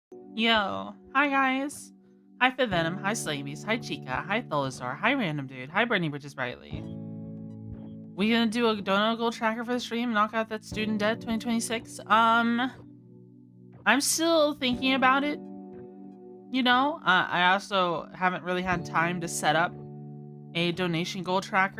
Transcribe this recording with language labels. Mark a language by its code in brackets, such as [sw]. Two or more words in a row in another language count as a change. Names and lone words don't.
[en] Yo, hi guys. Hi Venom, hi Slamies, hi Chica, hi Tholazar, hi Random Dude, hi Brittany Bridges Brightly. We gonna do a donut goal tracker for the stream, knock out that student debt 2026? I'm still thinking about it. You know, I also haven't really had time to set up a donation goal tracker.